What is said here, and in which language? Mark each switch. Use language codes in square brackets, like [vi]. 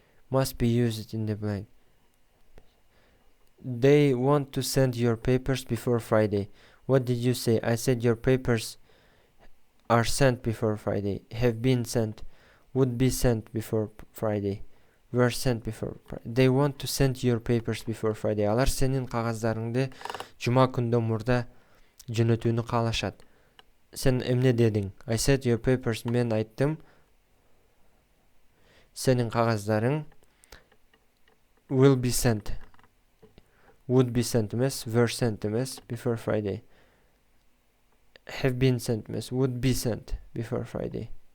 [en] Must be used in the blank. They want to send your papers before Friday. What did you say? I said your papers are sent before Friday, have been sent, would be sent before Friday, were sent before Friday. They want to send your papers before Friday. [ky] Алар сенин кагаздарыңды жума күндөн мурда жөнөтүүнү каалашат. Sen эмне дедиң? [en] I said your papers, [ky] мен айттым. Сенин кагаздарың [en] will be sent, would be sent [ky] эмес, [en] were sent эмес, before Friday. Have been sent [ky] эмес, [en] would be sent before Friday.